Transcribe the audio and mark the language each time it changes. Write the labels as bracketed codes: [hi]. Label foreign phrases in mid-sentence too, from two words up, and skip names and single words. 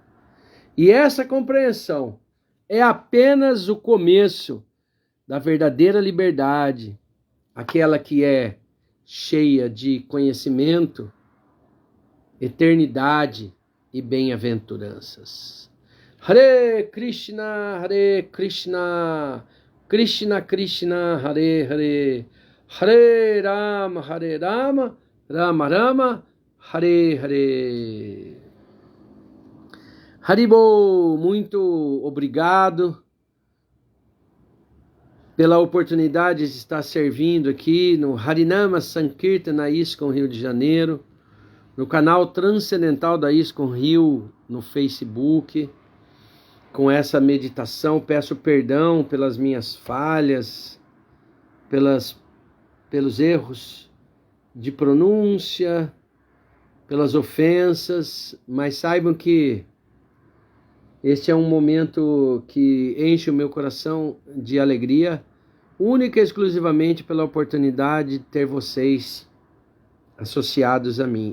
[pt] E essa compreensão é apenas o começo da verdadeira liberdade, aquela que é cheia de conhecimento, eternidade e bem-aventuranças. Hare Krishna, Krishna Krishna, Hare Hare, Hare Rama, Rama Rama, Hare Hare. Haribol, muito obrigado pela oportunidade de estar servindo aqui no Harinama Sankirtana ISKCON Rio de Janeiro, no canal Transcendental da ISKCON Rio no Facebook. Com essa meditação, peço perdão pelas minhas falhas, pelos erros de pronúncia, pelas ofensas, mas saibam que este é um momento que enche o meu coração de alegria, única e exclusivamente pela oportunidade de ter vocês associados a mim.